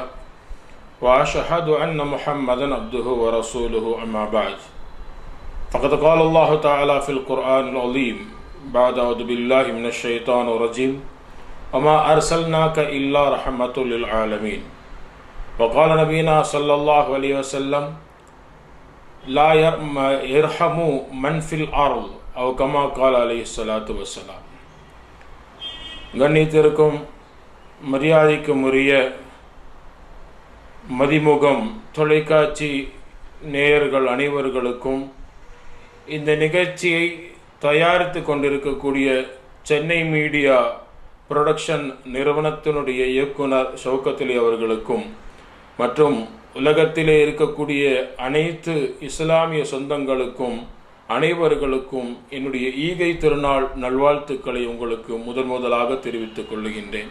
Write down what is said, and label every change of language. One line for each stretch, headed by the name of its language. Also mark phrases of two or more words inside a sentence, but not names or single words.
Arabic: وأشهد أن محمدا عبده ورسوله أما بعد فقد قال الله تعالى في القرآن العظيم بعد أعوذ بالله من الشيطان الرجيم وما أرسلناك إلا رحمة للعالمين وقال نبينا صلى الله عليه وسلم لا يرحم من في الأرض أو كما قال عليه الصلاة والسلام.
Tamil: கண்ணியத்திற்கும் மரியாதைக்கும் உரிய மதிமுகம் தொலைக்காட்சி நேயர்கள் அனைவர்களுக்கும் இந்த நிகழ்ச்சியை தயாரித்து கொண்டிருக்கக்கூடிய சென்னை மீடியா புரொடக்ஷன் நிறுவனத்தினுடைய இயக்குனர் ஷவுகத் அலி அவர்களுக்கும் மற்றும் உலகத்திலே இருக்கக்கூடிய அனைத்து இஸ்லாமிய சொந்தங்களுக்கும் அனைவர்களுக்கும் என்னுடைய ஈகை திருநாள் நல்வாழ்த்துக்களை உங்களுக்கு முதலாக தெரிவித்துக் கொள்ளுகின்றேன்.